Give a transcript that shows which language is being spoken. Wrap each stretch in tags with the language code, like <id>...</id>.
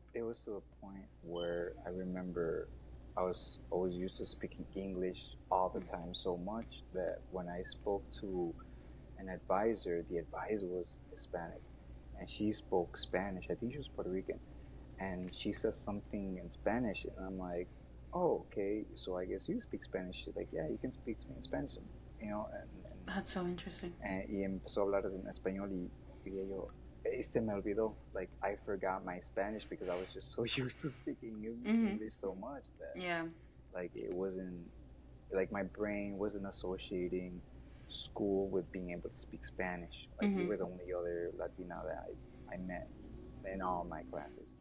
<en>It was to the point where I remember I was always used to speaking English all the time so much that when I spoke to an advisor, the advisor was Hispanic and she spoke Spanish. I think she was Puerto Rican. And she says something in Spanish and I'm like, oh, okay, so I guess you speak Spanish. She's like, yeah, you can speak to me in Spanish, That's so interesting.</en> <es>y empezó a hablar en español y dije yo, se me olvidó.</es> <en>Like, I forgot my Spanish because I was just so used to speaking English so much that, Yeah. like, it wasn't, like, my brain wasn't associating school with being able to speak Spanish. Like, you were the only other Latina that I met in all my classes.</en>